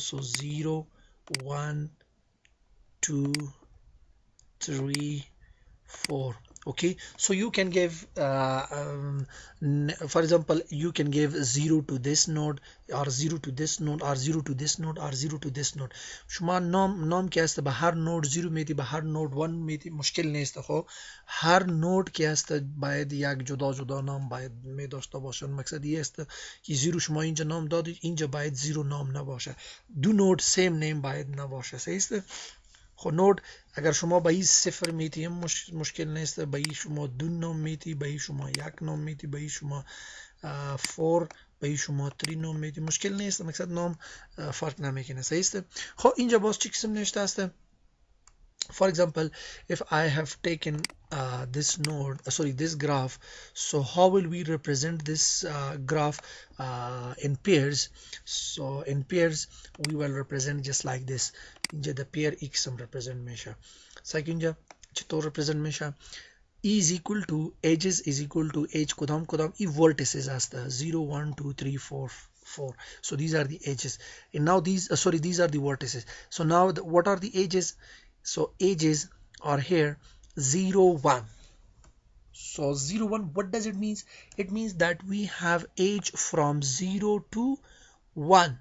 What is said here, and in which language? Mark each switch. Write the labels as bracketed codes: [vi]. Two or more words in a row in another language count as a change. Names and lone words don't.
[en] So 0 1 2 3 4. Okay, so you can give for example, you can give 0 to this node or 0 to this node or 0 to this node or 0 to this node. [fa] شما نام که است به هر نود 0 میتی، به هر نود 1 میتی، مشکل نیست. خب هر نود که است باید یک جدا جدا نام باید می داشته باشن. مقصد این است که 0 شما اینجا نام دادید، اینجا باید 0 نام نباشه. دو نود سیم نیم باید نباشه. صحیح است؟ خب نود اگر شما به این صفر میتی هم مشکل نیست، به این شما 2 نام میتی، به این شما 1 نام میتی، به این شما 4، به این شما 3 نام میتی، مشکل نیست، مقصد نام فرق نمیکنه. صحیح است. خب اینجا باز چی قسم نوشته است؟ [en] For example, if I have taken this node, sorry, this graph, so how will we represent this graph in pairs? So in pairs we will represent just like this. [fa] اینجا [en] the pair x represent [fa] میشه. اینجا چطور represent میشه؟ [en] E is equal to edges is equal to edge [fa] کدام ای [en] vertices هست 0 1 2 3 4 4. So these are the edges, and now these sorry, these are the vertices. So now what are the edges? So edges are here 0 1. So 0 1, what does it mean? It means that we have edge from 0 to 1.